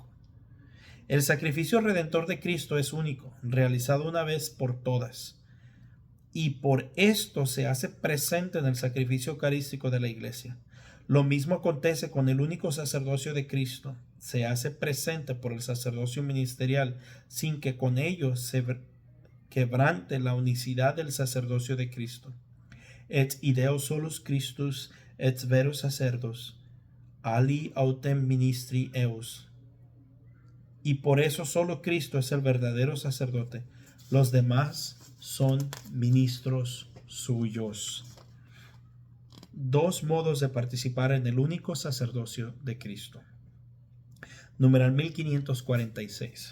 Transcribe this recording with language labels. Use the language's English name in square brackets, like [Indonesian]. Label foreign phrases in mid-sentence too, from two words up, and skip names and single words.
[Spanish] El sacrificio redentor de Cristo es único, realizado una vez por todas, y por esto se hace presente en el sacrificio eucarístico de la Iglesia. Lo mismo acontece con el único sacerdocio de Cristo. Se hace presente por el sacerdocio ministerial, sin que con ello se quebrante la unicidad del sacerdocio de Cristo. [Latin] Et ideo solus Christus et vero sacerdos, ali autem ministri eus. [Spanish] Y por eso solo Cristo es el verdadero sacerdote. Los demás son ministros suyos. Dos modos de participar en el único sacerdocio de Cristo. Numeral 1546.